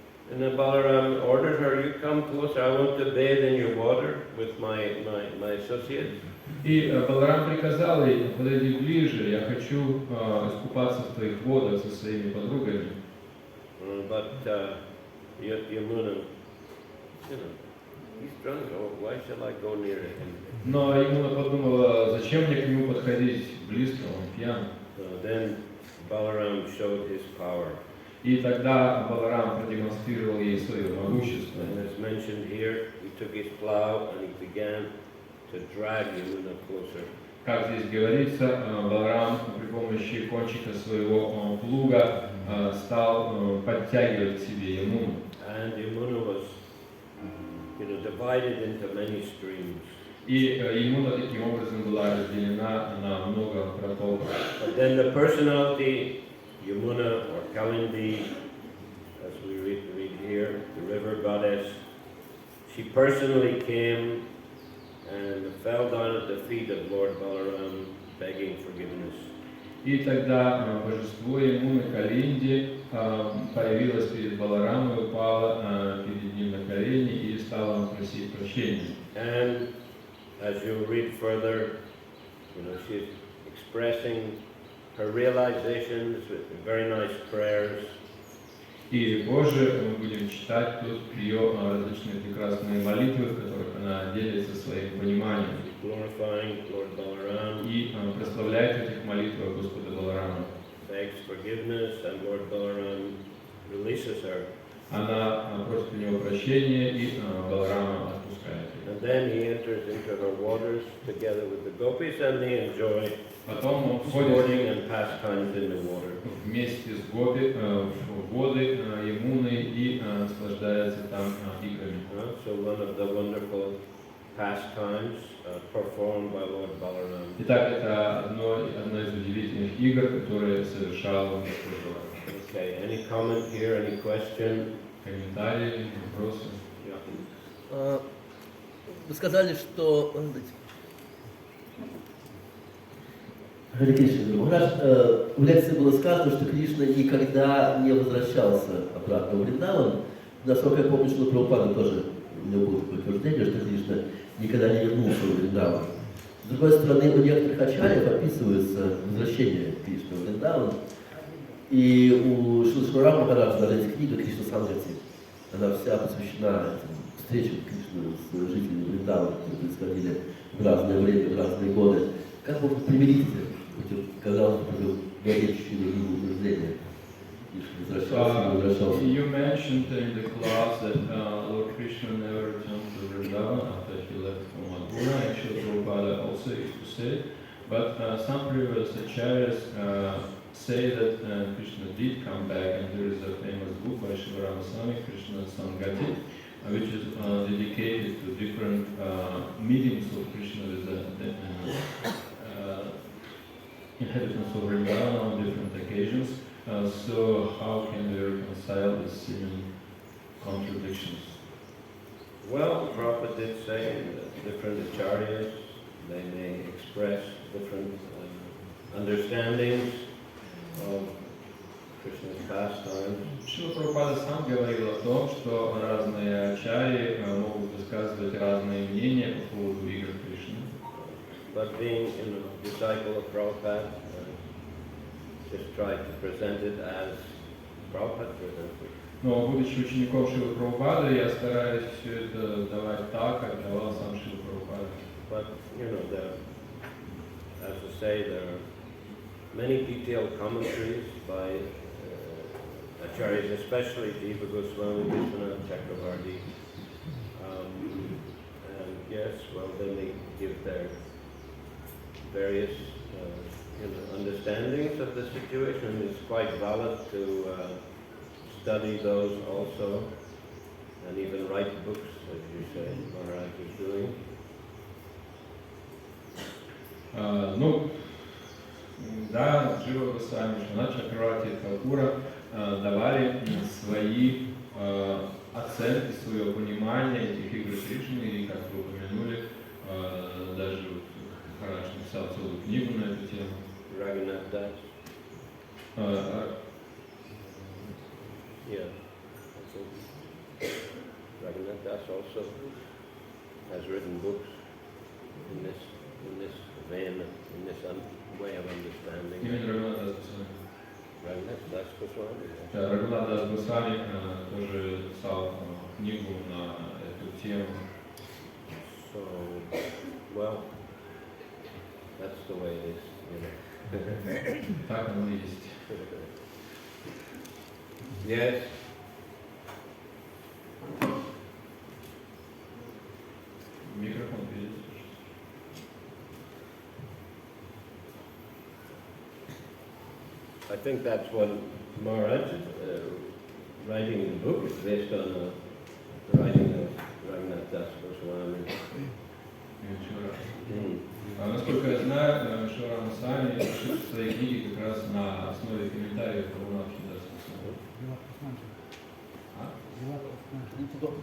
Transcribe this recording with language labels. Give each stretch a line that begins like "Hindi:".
English: And then Balaram ordered her, you come closer, I want to bathe in your water with my associates.
Russian: И Баларам приказал ей: подойди ближе, я хочу искупаться в твоих водах со своими подругами.
English: But Yamuna, he's drunk. Oh, why shall I go near him?
Russian: Но Ямуна подумала, зачем мне к нему подходить близко, он пьян.
English: Then Balaram showed his power.
Russian: И тогда Баларам продемонстрировал ей свое могущество.
English: And as mentioned here, he took his plow and he began to drag Yamuna closer.
Russian: Как здесь говорится, Баларам при помощи кончика своего плуга стал подтягивать к себе Ямуну.
English: And Yamuna was, divided into many streams.
Russian: И Ямуна таким образом была разделена на много протоков.
English: But then the personality, Yamuna or Kalindi, as we read here, the river goddess, she personally came and fell down at the feet of Lord Balaram, begging forgiveness.
Russian: И тогда божество Ямуны Калинди появилось перед Баларамом, упало перед ним на колени и стало просить прощения.
English: And as you read further, she's expressing her realizations with very nice prayers.
Russian: И позже мы будем читать тут ее различные прекрасные молитвы, в которых она делится своим пониманием.
English: Glorifying Lord Balaram.
Russian: И прославляет в этих молитвах Господа Баларама.
English: Begs forgiveness, and Lord Balaram releases her.
Russian: Она просит у него прощения, и Баларама отпускает ее.
English: And then he enters into her waters together with the gopis, and they enjoy
Russian: Потом он входит
English: sporting and pastimes in the water.
Russian: вместе с гопи в воды Ямуны и наслаждается там играми.
English: So one of the wonderful pastimes performed by Lord Balaram.
Russian: Итак, это одна из удивительных игр, которые совершал Господь Баларам.
English: Okay, any comment here, any question?
Russian: Комментарии, вопросы? Вы сказали, что... Харе Кришна, Махарадж, в лекции было сказано, что Кришна никогда не возвращался обратно в Вриндаван. Насколько я помню, что Прабхупада тоже, у него было такое утверждение, что Кришна никогда не вернулся в Вриндаван. С другой стороны, у некоторых ачарьев описывается возвращение Кришны в Вриндаван. И у Шримад-Бхагаватам Махараджа даже есть книга Кришна Сангати. Она вся посвящена встречам Кришны с жителями Вриндавана, которые происходили в разное время, в разные годы. Как можно примирить эти, казалось бы, горячие утверждения?
English: You mentioned in the class that Lord Krishna never returned to Vrindavan after he left from Madhura. Actually, Prabhupada also used to say, but some previous acharyas say that Krishna did come back, and there is a famous book by Shivarama Swami, Krishna Sangati, which is dedicated to different meetings of Krishna with the inhabitants of Vrindavan on different occasions. So how can we reconcile these seeming contradictions? Well, Prabhupada did say that different acharyas, they may express different understandings of Krishna's pastimes.
Russian: Шрила Прабхупада сам говорил о том, что разные ачарьи могут высказывать разные мнения по поводу игр Кришны.
English: But being disciple of Prabhupada, just tried to present it as Prabhupada presented.
Russian: Но будучи учеником Шрилы Прабхупады, я стараюсь все это давать так, как давал сам Шрила Прабхупада.
English: But as I say, there are many detailed commentaries by acharyas, especially Jiva Goswami, Vishwanath Chakravarti. And yes, well, then they give their various understandings of the situation. It's quite valid to study those also, and even write books, as you say, Maharaj is doing.
Russian: Ну, да, Джива Госвами, Вишванат Чакраварти и Тхакура давали свои оценки, свое понимание этих игр Кришны, и, как вы упомянули, даже Махарадж написал целую книгу на эту тему.
English: Raghunath Das. Yeah. Raghunath Das also has written books in this this vein, in this way of understanding.
Russian: Именно Рагунат Дас Госвами.
English: Raghunath Das Goswami.
Russian: Да, Рагунат Дас Госвами тоже писал книгу на эту тему.
English: So, well, that's the way it is, you know.
Russian: Так оно и есть.
English: Yes.
Russian: Микрофон видите?
English: I think that's what Maharaj writing the book is based on the writing of Raghunath Das Goswami.
Russian: Насколько я знаю, Шиварама Сами пишет в своей книге как раз на основе комментариев Рагунатхи Даса Госвами.